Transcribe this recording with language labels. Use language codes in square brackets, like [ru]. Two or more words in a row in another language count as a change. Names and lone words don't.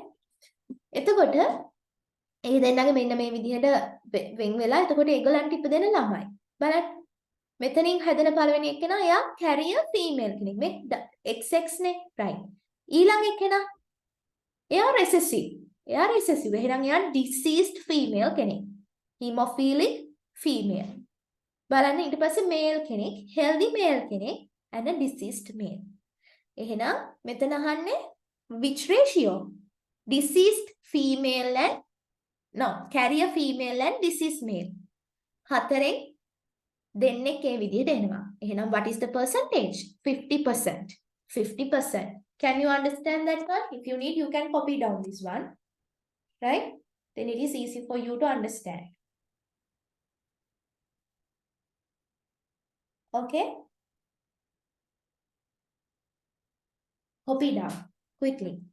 [si] එතකොට ඒ දෙන්නගේ මෙන්න මේ විදිහට වෙන් වෙලා එතකොට ඒගොල්ලන්ට ඉපදෙන ළමයි. බලන්න. මෙතනින් හැදෙන පළවෙනි එක්කෙනා එයා [en] carrier female [si] කෙනෙක්. මේ XX නේ. right. ඊළඟ එක්කෙනා එයා recessive. එහෙනම් එයා [en] deceased female [si] කෙනෙක්. [en] hemophilic female. [si] බලන්න ඊට පස්සේ male කෙනෙක්, [en] healthy male කෙනෙක් and a deceased male. [si] එහෙනම් මෙතන අහන්නේ [en] which ratio? Deceased female and carrier female and deceased male. [si] හතරෙන් දෙන්නෙක් ඒ විදිහට එනවා. [en] එහෙනම් what is the percentage? 50%. 50%. Can you understand that one? If you need, you can copy down this one. Right? Then it is easy for you to understand. Okay? Copy down quickly.